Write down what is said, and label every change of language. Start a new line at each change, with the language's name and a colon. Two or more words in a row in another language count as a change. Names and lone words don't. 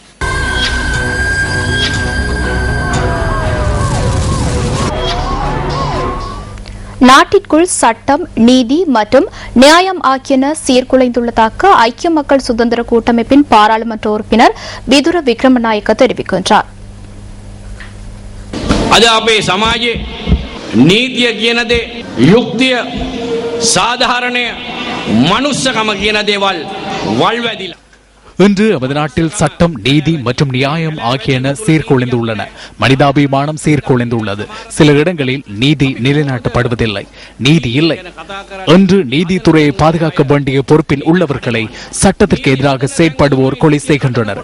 Tamil: நாட்டிற்குள் சட்டம், நீதி மற்றும் நியாயம் ஆகியன சீர்குலைந்துள்ளதாக ஐக்கிய மக்கள் சுதந்திர கூட்டமைப்பின் பாராளுமன்ற உறுப்பினர் விதுர விக்ரமநாயக்க தெரிவிக்கின்றார்.
Sinhala: අද අපේ සමාජයේ නීතිය කියන දේ, යුක්තිය, සාධාරණය, මනුස්සකම කියන දේවල් වල්වැදිලා
Tamil: இன்று நமது நாட்டில் சட்டம், நீதி மற்றும் நியாயம் ஆகியன சீர்குலைந்துள்ளன. மனிதாபிமானம் சீர்குலைந்துள்ளது. சில இடங்களில் நீதி நிலைநாட்டப்படுவதில்லை, நீதி இல்லை. இன்று நீதித்துறையை பாதுகாக்க வேண்டிய பொறுப்பில் உள்ளவர்களை சட்டத்திற்கு எதிராக செயற்படுவோர் கொலை செய்கின்றனர்.